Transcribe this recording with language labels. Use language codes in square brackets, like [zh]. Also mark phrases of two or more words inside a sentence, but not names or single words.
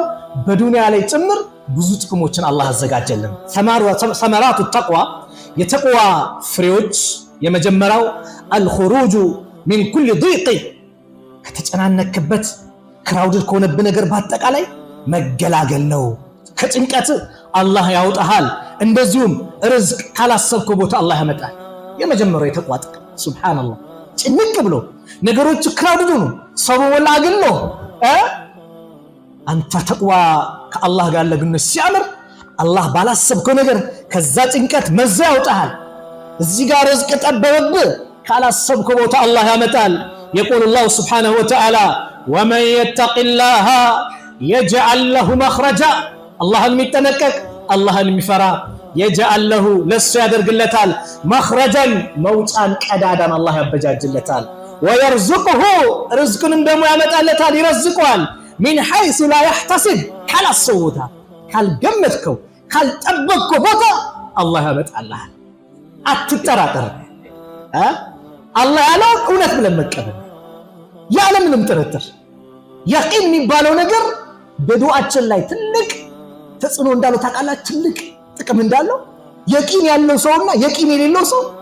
[am] በዱንያ ላይ ጭምር ብዙ ጥቅሞችን አላህ አዘጋጀልን። [ar] ثمرات التقوى፣ [am] የተቅዋ ፍሬዎች የመጀመሪያው [ar] الخروج من كل ضيق፣ [am] ከተጨናነክበት ክራውድድ ከሆነብህ ነገር በአጠቃላይ መገላገል ነው። ከጭንቀት አላህ ያውጣሃል። እንደዚሁም ርዝቅ ካላሰብከው ቦታ አላህ ያመጣል። የመጀመሪያው የተቅዋ ጥቅም ሱብሃንአላህ። ጭንቅ ብሎ ነገሮች ክራውድድ ነው፣ ሰው ወላግል ነው። አንተ ተቅዋ ከአላህ ጋር ለግንኙነት ሲያምር አላህ ባላሰብከው ነገር ከዛ ጭንቀት መዛ ያውጣሃል። እዚህ ጋር ርዝቅ ጠበበብህ ካላሰብከው ቦታ አላህ ያመጣል። [ar] يقول الله سبحانه وتعالى ومن يتق الله يجعل له مخرجا، [am] አላህን የሚጠነቀቅ አላህን የሚፈራ [ar] يجعل له [am] ለሱ ያደርግለታል مخرجا መውጫን ቀዳዳን አላህ ያበጃጅለታል። ويرزقه ርዝቅንም ደግሞ ያመጣለታል፣ ይረዝቀዋል [ar] من حيث لا يحتسب [am] ካላሰውታ ካልገመትከው ካልጠበቅከው ቦታ አላህ ያመጣልሃል። አትጠራጠር። አላህ ያለውን እውነት ብለን መቀበል ያለ ምንም ጥርጥር። የቂን የሚባለው ነገር በዱዓችን ላይ ትልቅ ተጽዕኖ እንዳለው ታውቃላችሁ፣ ትልቅ ጥቅም እንዳለው። የቂን ያለው ሰውና የቂን የሌለው ሰው